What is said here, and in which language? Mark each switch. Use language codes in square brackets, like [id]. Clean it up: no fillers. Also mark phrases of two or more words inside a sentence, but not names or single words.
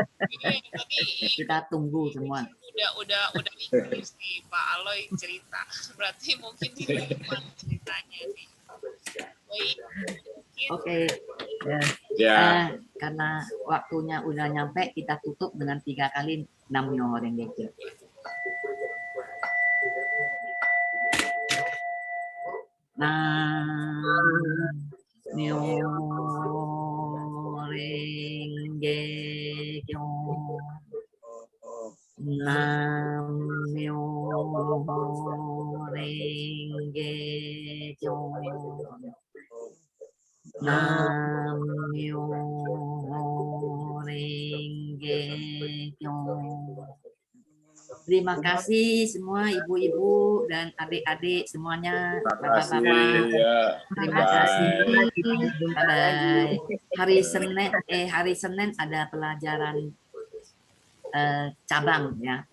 [id] Kita tunggu semua. Udah ditulis nih Pak Aloy cerita. Berarti mungkin di depan ceritanya nih. Baik. Oke. Ya. Karena waktunya udah nyampe, kita tutup dengan 3 kali [ja] 南無妙法蓮華経. 南無妙法蓮華経. 南無妙法蓮華経. 南無妙法蓮華経. [id] Terima kasih semua ibu-ibu dan adik-adik semuanya, bapak-bapak. Terima kasih. Bye. Hari Senin ada pelajaran cabang ya.